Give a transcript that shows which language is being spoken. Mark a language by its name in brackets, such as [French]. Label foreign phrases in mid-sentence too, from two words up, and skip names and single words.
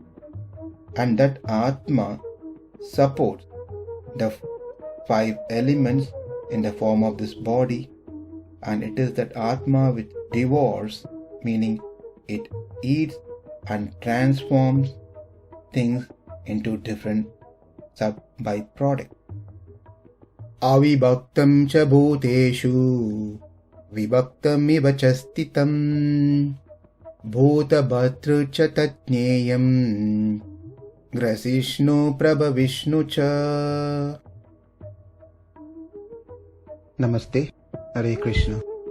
[English] And that Atma supports the 5 elements in the form of this body, and it is that Atma which devours, meaning it eats and transforms things into different sub-byproducts. [Sanskrit] Avibhaktaṁ ca bhūteṣu, vibhaktam iva ca sthitam, bhūta-bhartṛ ca jñeyaṁ, grasiṣṇu prabhaviṣṇu ca. Namaste. Hare Krishna.